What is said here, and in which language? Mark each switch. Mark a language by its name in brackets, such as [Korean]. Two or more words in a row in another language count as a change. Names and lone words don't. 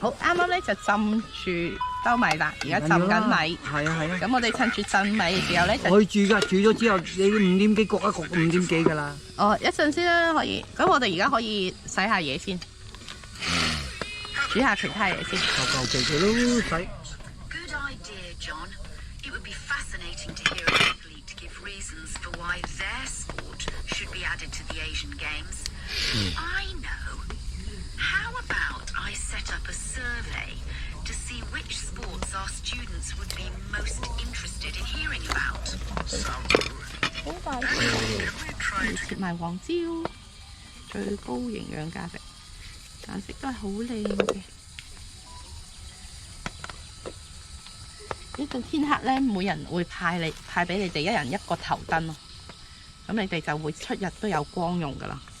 [Cantonese] 好，啱啱咧就浸住兜米啦，而家浸緊米。係啊係啊。咁我哋趁住浸米嘅時候咧，就可以煮㗎，煮咗之後你5點幾焗一焗5點幾㗎啦。哦，一陣先啦，可以。咁我哋而家可以洗下嘢先，煮下其他嘢先。求其佢都洗。 [English] Good idea, John. It would be fascinating to hear an athlete give reasons for why their sport should be added to the Asian Games. I know. How about I set up a survey to see which sports our students would be most interested in hearing about? [Cantonese] 好快要切埋黃椒，最高營養價值，顏色都係好靚嘅。呢陣天黑咧，每人會派俾你哋一人一個頭燈咯，咁你哋就會出日都有光用噶啦。